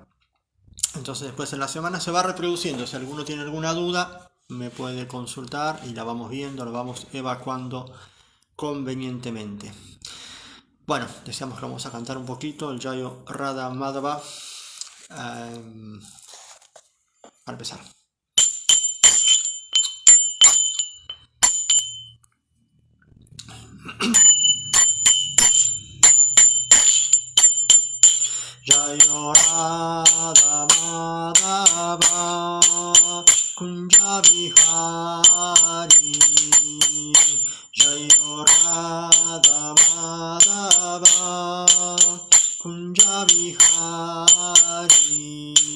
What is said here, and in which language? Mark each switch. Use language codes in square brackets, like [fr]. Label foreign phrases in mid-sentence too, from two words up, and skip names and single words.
[es] Entonces después en la semana se va reproduciendo. Si alguno tiene alguna duda, me puede consultar y la vamos viendo, la vamos evacuando convenientemente. Bueno, deseamos que vamos a cantar un poquito el Jayo Radha Madhava para empezar. Jayo Radha Madhava Kunja Vihari Jayo Radha Madhava Kunja Vihari